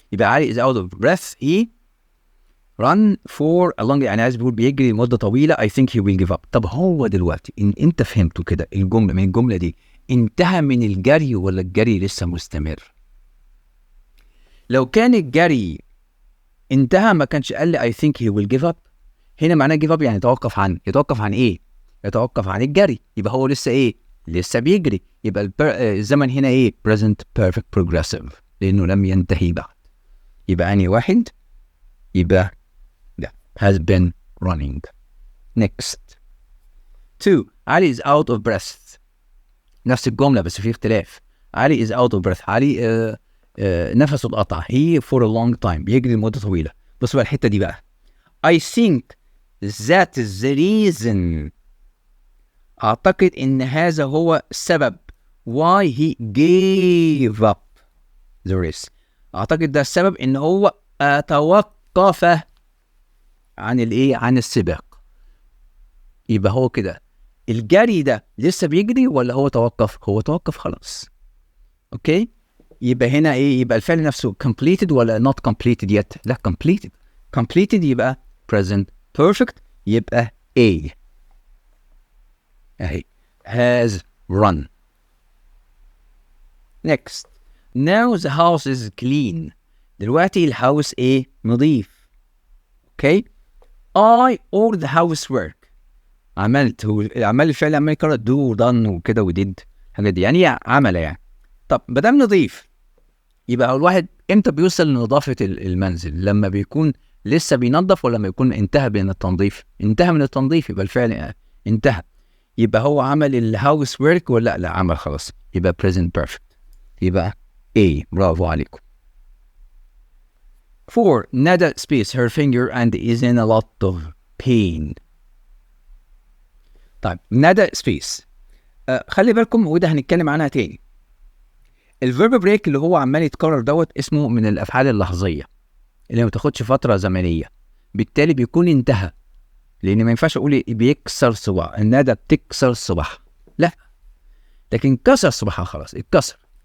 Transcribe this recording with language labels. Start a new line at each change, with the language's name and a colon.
English: يبقى Ali is out of breath، he run for a long،
Arabic: يعني عايز بيقول بيجري لمدة طويلة.
English: I think he will give up.
Arabic: طب هو دلوقتي انت فهمته كده من الجملة دي، انتهى من الجري ولا الجري لسه مستمر؟ لو كان الجري انتهى ما كانش قال لي
English: I think he will give up.
Arabic: هنا معناه give up يعني يتوقف عن ايه؟ يتوقف عن الجري، يبقى هو لسه لسه بيجري. يبقى الزمن هنا present perfect progressive لأنه لم ينتهي بعد. يبقى أنهي واحد؟ يبقى
English: has been running. Next 2، Ali is out of breath.
Arabic: نفس الجملة بس في اختلاف. علي
English: is out of breath،
Arabic: علي نفسه اتقطع.
English: he for a long time،
Arabic: بيجري لمدة طويلة. بصوا بقى الحتة دي بقى.
English: I think that is the reason،
Arabic: أعتقد إن هذا هو السبب
English: why he gave up the race.
Arabic: أعتقد ده السبب إن هو توقف عن السباق. يبقى هو كده الجري ده لسه بيجري ولا هو توقف؟ هو توقف خلاص. اوكي، يبقى هنا يبقى الفعل نفسه completed ولا not completed yet؟ لا completed يبقى present perfect، يبقى A اهي
English: has run. Next، now the house is clean.
Arabic: دلوقتي الهاوس نظيف.
English: okay, I or the housework،
Arabic: عملت. هو الأعمال الفعل عمال يكرر do done وكده وديد الحاجات دي، يعني عمل يعني. طب ما دام نظيف، يبقى الواحد امتى بيوصل لنظافة المنزل؟ لما بيكون لسه بينظف ولا لما يكون انتهى من التنظيف؟ انتهى من التنظيف، يبقى الفعل انتهى. يبقى هو عمل الهاوس ورك ولا لا عمل خلاص؟ يبقى present perfect، يبقى A. برافو عليكم.
English: 4 Nada space her finger and is in a lot of pain.
Arabic: طيب ندى space خلي بالكم وده هنتكلم عنها تاني. الفيرب بريك اللي هو عمال يتكرر دوت اسمه من الافعال اللحظيه اللي ما تاخدش فتره زمنيه، بالتالي بيكون انتهى، لان ما ينفعش اقول بيكسر صباع ندى بتكسر صباعها، لا، لكن كسر صباعها خلاص اتكسر.